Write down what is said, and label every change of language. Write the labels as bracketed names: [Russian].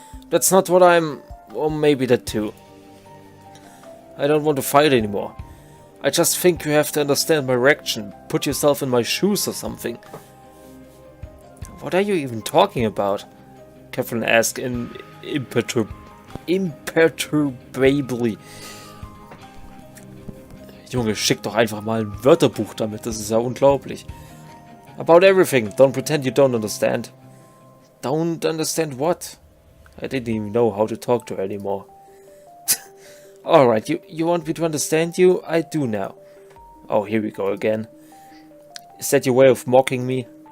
[English] That's not what I'm... or maybe that too. I don't want to fight anymore. I just think you have to understand my reaction. Put yourself in my shoes or something. What are you even talking about? Catherine asked imperturbably. [German] Junge, schick doch einfach mal ein Wörterbuch damit, das ist ja unglaublich. [English] About everything, don't pretend you don't understand. Don't understand what? I didn't even know how to talk to her anymore. Alright, you want me to understand you? I do now. Oh, here we go again. Is that your way of mocking me?